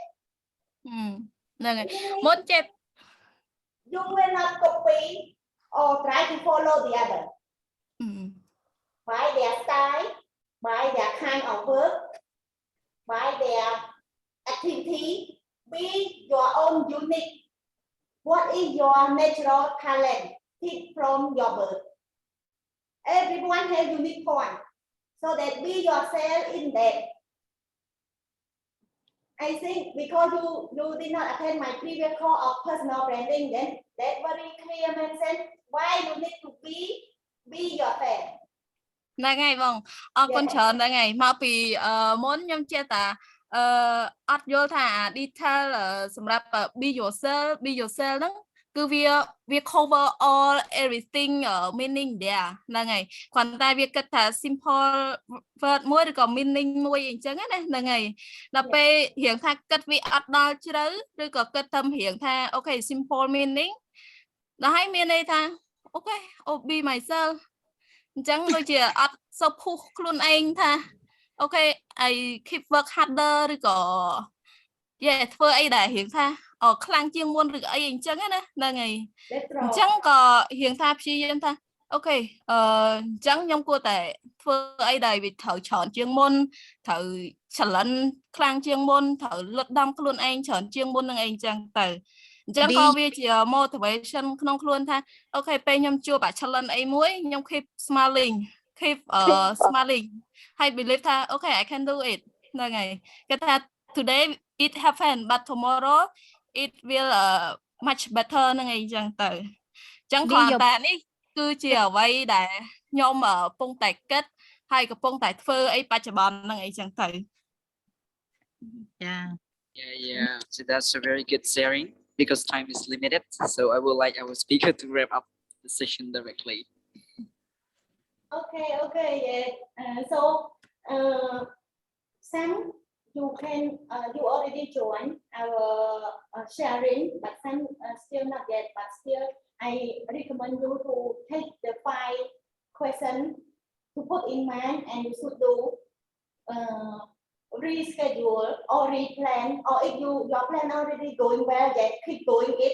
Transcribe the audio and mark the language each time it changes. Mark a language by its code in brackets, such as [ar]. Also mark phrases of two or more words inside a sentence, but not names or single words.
[km] ហ្នឹងហើយមុនចេះ [en] you will not copy or try to follow the other by their style by their kind of work by their activity be your own unique what is your natural talent from your birth everyone has unique point so that be yourself in that I think because you did not attend my previous course of personal branding then that very clear mention why you need to be yourself [km] ហ្នឹងហើយបងអរគុណច្រើនហ្នឹងហើយមកពីមុនខ្ញុំចេះតែអត់យល់ថា detail សម្រាប់ [en] be yourself [km] ហ្នឹងគឺវា [en] cover all everything meaning there [km] ហ្នឹងហើយគ្រាន់តែវាគិតថា [en] simple word [km] មួយឬក៏ meaning មួយអញ្ចឹងណាហ្នឹងហើយដល់ពេលរៀងថាគិតវាអ ត់ដល់ជ្រៅឬក៏គិតតែរៀងថាអូខេ [en] simple meaning [km] ដល់ហើយមានន័យថាអូខេ [en] be myself [km] អញ្ចឹងដូចជាអត់សូវពុះខ្លួនឯងថាអូខេ [en] I keep work harder [km] ឬក៏ ធ្វើអីដែលរៀងថាខ្លាំងជាងមុនឬអីអញ្ចឹងណាហ្នឹងហើយអញ្ចឹងក៏រៀងថាព្យាយាមថាអូខេអញ្ចឹងខ្ញុំគួរតែធ្វើ អីដែលវាត្រូវច្រើនជាងមុនត្រូវ challenge ខ្លាំងជាងមុនត្រូវលុតដំខ្លួនឯងច្រើនជាងមុននឹងអី អញ្ចឹងទៅអញ្ចឹងក៏វាជា motivation ក្នុងខ្លួនថាអូខេពេលខ្ញុំជួប challenge អីមួយខ្ញុំ [en] keep smiling smiling [km] ហើយ believe ថាអូខេ [en] I can do it [km] ហ្នឹងហើយគេថា [en] today it happened but tomorrow it will much better [km] ហ្នឹងអីចឹងទៅអញ្ចឹងគ្រាន់តែនេះគឺជាអ្វីដែលខ្ញុំកំពុងតែគិតហើយកំពុងតែធ្វើអីបច្ចុប្បន្នហ្នឹងអីចឹងទៅចា [en] Yeah so that's a very good sharing because time is limited so I would like our speaker to wrap up the session directly okay yeah so Sam you can you already joined our sharing but some still not yet but still I recommend you to take the 5 questions to put in mind and you should do reschedule or replan, or if your plan already going well, yet keep going it.